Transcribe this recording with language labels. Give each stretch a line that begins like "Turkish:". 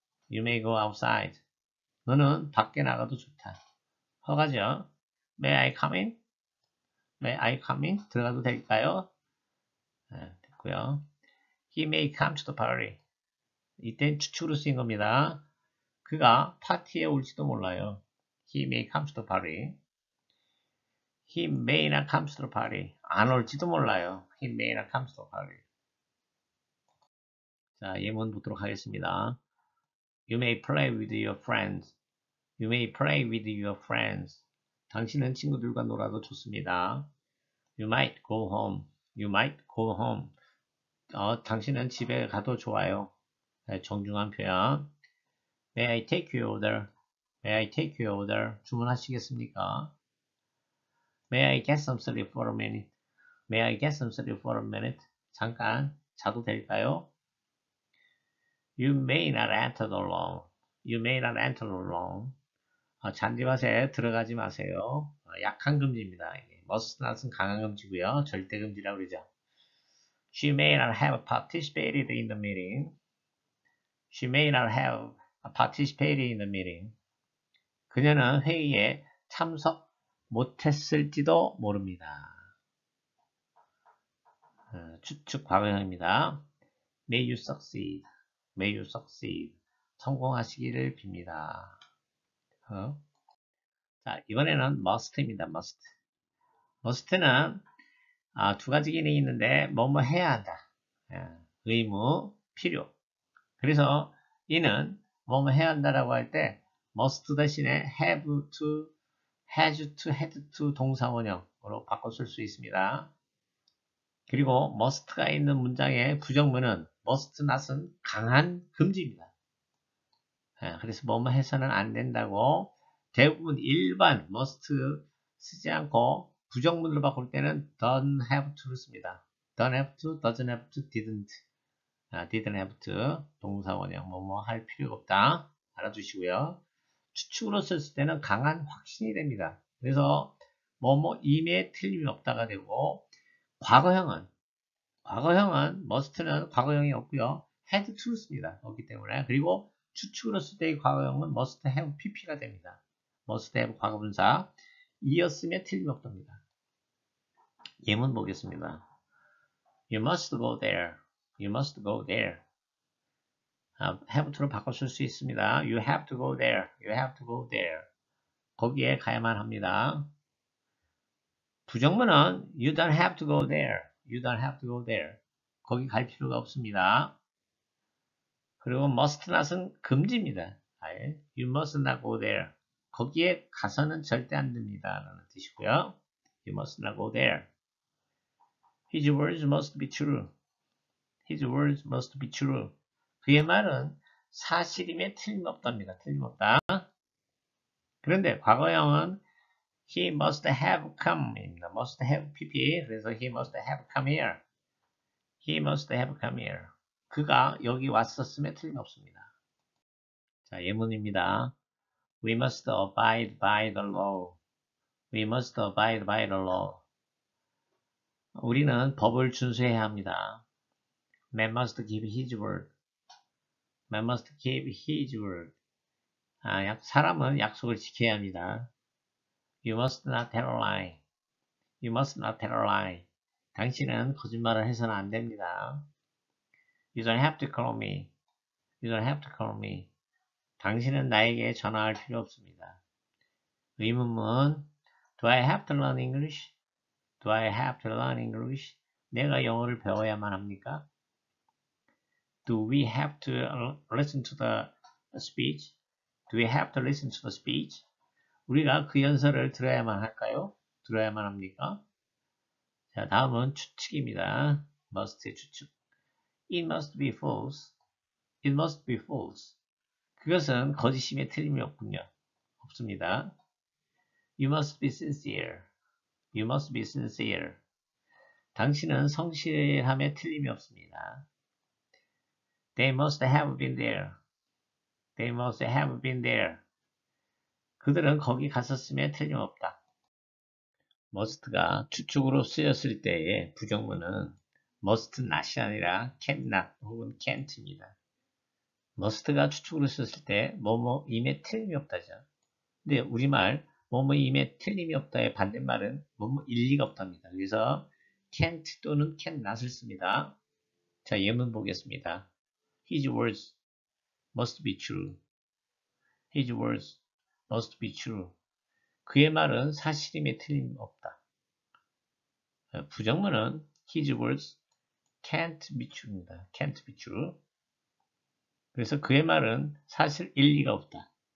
English: You may go outside.
Korean: 너는 밖에 나가도 좋다. 허가죠.
English: May I come in? May I come in?
Korean: 들어가도 될까요? 네, 됐고요.
English: He may come to the party.
Korean: 이땐 추측으로 쓰인 겁니다. 그가 파티에 올지도 몰라요.
English: He may come to the party. He may not come to the party.
Korean: 안 올지도 몰라요.
English: He may not come to the party.
Korean: 자, 예문 보도록 하겠습니다.
English: You may play with your friends. You may play with your friends.
Korean: 당신은 친구들과 놀아도 좋습니다.
English: You might go home. You might go home.
Korean: 당신은 집에 가도 좋아요. 정중한 표현.
English: May I take your order? May I take your order?
Korean: 주문하시겠습니까?
English: May I get some sleep for a minute? May I get some sleep for a minute?
Korean: 잠깐 자도 될까요?
English: You may not enter alone. You may not enter alone.
Korean: 잔디밭에 들어가지 마세요. 약한 금지입니다. must not은 강한 금지고요. 절대 금지라고 그러죠.
English: She may not have participated in the meeting. She may not have participated in the meeting.
Korean: 그녀는 회의에 참석 못했을지도 모릅니다. 추측 과거형입니다.
English: May you succeed. May you succeed.
Korean: 성공하시기를 빕니다. 자, 이번에는 must입니다. must. must는 두 가지 기능이 있는데 뭐뭐 해야 한다. 의무, 필요. 그래서 이는 뭐뭐 해야 한다라고 할 때 must 대신에 have to, has to, had to 동사원형으로 바꿔 쓸 수 있습니다. 그리고 must가 있는 문장의 부정문은 must not은 강한 금지입니다. 그래서 뭐뭐 해서는 안 된다고 대부분 일반 must 쓰지 않고 부정문으로 바꿀 때는 don't have to를 씁니다.
English: don't have to, doesn't have to, didn't. didn't have to
Korean: 동사원형 뭐뭐 할 필요가 없다. 알아두시고요. 추측으로 썼을 때는 강한 확신이 됩니다. 그래서 뭐뭐 임에 틀림이 없다가 되고 과거형은 must는 과거형이 없고요. had to를 씁니다. 없기 때문에 그리고 추측으로 쓸 때의 과거형은 must have pp가 됩니다. must have 과거분사 이었으면 틀림이 없답니다. 예문 보겠습니다.
English: You must go there. You must go there.
Korean: have to로 바꿔 쓸 수 있습니다.
English: You have to go there. You have to go there.
Korean: 거기에 가야만 합니다. 부정문은
English: You don't have to go there. You don't have to go there.
Korean: 거기 갈 필요가 없습니다. 그리고 must not은 금지입니다.
English: You must not go there.
Korean: 거기에 가서는 절대 안 됩니다. 라는 뜻이고요.
English: You must not go there. His words must be true. His words must be true.
Korean: 그의 말은 사실임에 틀림없답니다. 틀림없다. 그런데 과거형은
English: He must have come입니다. must have pp.
Korean: 그래서
English: he must have come here. He must have come here.
Korean: 그가 여기 왔었음에 틀림없습니다. 자, 예문입니다.
English: We must abide by the law. We must abide by the law.
Korean: 우리는 법을 준수해야 합니다.
English: Man must keep his word. Man must keep his word.
Korean: 사람은 약속을 지켜야 합니다.
English: You must not tell a lie. You must not tell a lie.
Korean: 당신은 거짓말을 해서는 안 됩니다.
English: You don't have to call me. You don't have to call me.
Korean: 당신은 나에게 전화할 필요 없습니다. 의문문
English: Do I have to learn English? Do I have to learn English?
Korean: 내가 영어를 배워야만 합니까?
English: Do we have to listen to the speech? Do we have to listen to the speech?
Korean: 우리가 그 연설을 들어야만 할까요? 들어야만 합니까? 자, 다음은 추측입니다. must의 추측.
English: It must be false. It must be false.
Korean: 그것은 거짓임에 틀림이 없습니다.
English: You must be sincere. You must be sincere.
Korean: 당신은 성실함에 틀림이 없습니다.
English: They must have been there. They must have been there.
Korean: 그들은 거기 갔었음에 틀림없다. must가 추측으로 쓰였을 때의 부정문은 must not이 아니라 can not 혹은 can't입니다. must가 추측으로 쓰였을 때 뭐뭐임에 틀림이 없다죠. 근데 우리말 뭐뭐임에 틀림이 없다의 반대말은 뭐뭐 일리가 없답니다. 그래서 can't 또는 can not을 씁니다. 자, 예문 보겠습니다.
English: His words must be true. His words must be true.
Korean: 그의 말은 사실임에 틀림이 없다. 부정문은
English: His words can't be true입니다. can't be true.
Korean: 그래서 그의 말은 사실 일리가 없다.